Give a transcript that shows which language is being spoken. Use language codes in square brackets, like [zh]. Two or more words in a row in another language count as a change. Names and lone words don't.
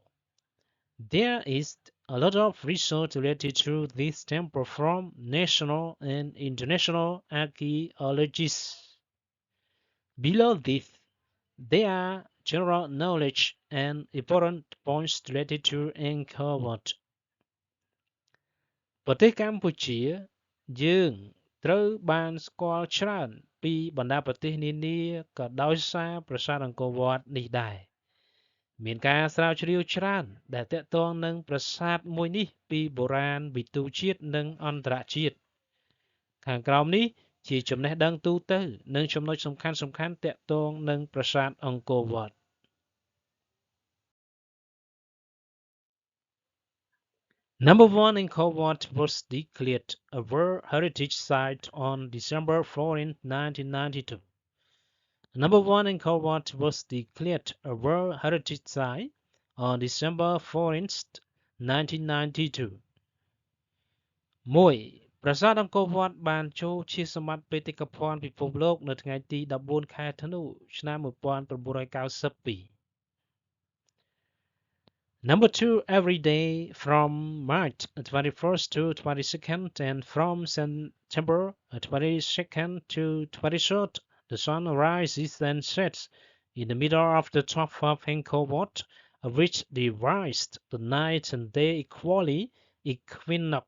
[en] There is a lot of research related to this temple from national and international archaeologists. Below this, there are general knowledge and important points related to Angkor Wat. [km] ប្រទេសកម្ពុជាយើងត្រូវបានស្គាល់ច្រើនពីបណ្ដាប្រទេសនានាក៏ដោយសារប្រាសាទអង្គរវ ត្តនេះដែរមានការស្រាវជ្រាវច្រើនដែលទាក់ទងនឹងប្រាសាទមួយនេះពីបុរាណវិទូជាតិនិងអន្តរជាតិខាងក្រោមនេះជាចំណេះដឹងទូទៅនិងចំណុចសំខាន់ៗទាក់ទងនឹងប្រាសាទអង្គរវត្ត [en] Number one, Angkor Wat was declared a World Heritage Site on December 14, 1992. Number one, Angkor Wat was declared a World Heritage Site on December 14, 1992. 1. [km] ប្រាសាទអង្គរវត្តបានចូលជាសម្បត្តិបេតិកភណ្ឌពិភពលោកនៅថ្ងៃទី14ខែធ្នូឆ្នាំ1992 [en] Number two, every day from March 21st to 22nd and from September 22nd to 23rd, the sun rises and sets in the middle of the top of Angkor Wat, which divides the night and day equally equinox.